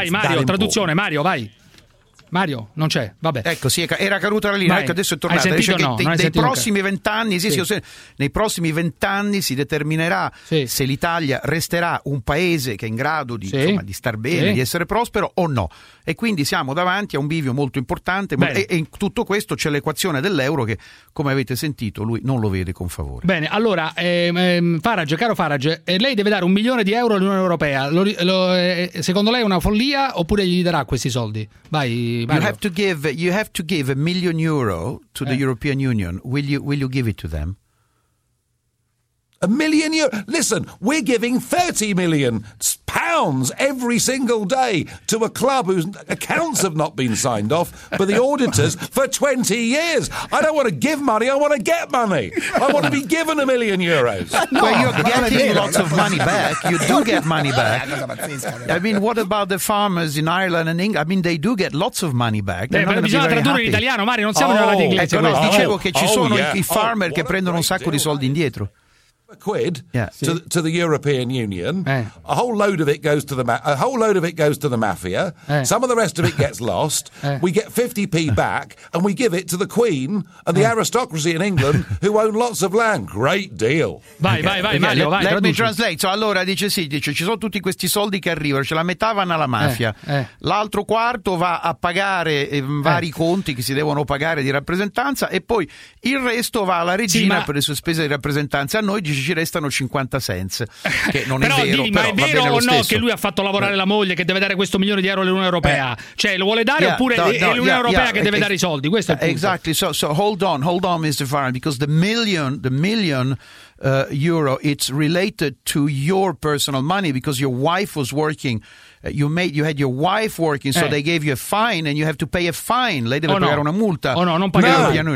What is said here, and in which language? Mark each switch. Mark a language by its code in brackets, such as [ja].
[it] Vai, it's Mario, traduzione, Mario, vai. Mario, non c'è, vabbè. Ecco, sì, era caduta la linea, ecco, adesso è tornata. Hai sentito? Dice no, nei prossimi vent'anni, nei prossimi vent'anni si determinerà se l'Italia resterà un paese che è in grado di, insomma, di star bene, di essere prospero o no. E quindi siamo davanti a un bivio molto importante. E in tutto questo c'è l'equazione dell'euro che, come avete sentito, lui non lo vede con favore. Bene, allora, Farage, caro Farage, lei deve dare 1 milione di euro all'Unione Europea. Secondo lei è una follia oppure gli darà questi soldi? Vai. [en] You have to give €1 million to the European Union. Will you give it to them? €1 million? Listen, we're giving £30 million every single day to a club whose accounts have not been signed off by the auditors for 20 years. I don't want to give money, I want to get money. I want to be given €1 million. No, well, you're getting lots of money back. You do get money back. I mean, what about the farmers in Ireland and England? I mean, they do get lots of money back. [it] Bisogna tradurre in italiano, Mario, non siamo nella lingua inglese. Ecco, no, dicevo che ci sono i farmer che prendono un sacco di soldi indietro. [en] To the European Union, a whole load of it goes to the mafia. Some of the rest of it gets lost. We get 50p back, and we give it to the Queen and the aristocracy in England who own lots of land. Great deal. [it] Vai, Mario. Vai, [en] let me translate. [it] So allora dice sì, dice ci sono tutti questi soldi che arrivano. Ce la metà vanno alla mafia. L'altro quarto va a pagare vari conti che si devono pagare di rappresentanza e poi il resto va alla regina per le sue spese di rappresentanza. A noi ci restano 50 cents, che non però, è vero, ma è vero o no che lui ha fatto lavorare la moglie, che deve dare questo €1 million all'Unione Europea? Cioè, lo vuole dare oppure è l'Unione Europea che deve dare i soldi? Questo è il punto. [en] Exactly. So hold on, Mr. Farage, because the million euro, it's related to your personal money because your wife was working. You had your wife working, so they gave you a fine, and you have to pay a fine. [it] Lei deve pagare una multa. Oh no, non pagherò.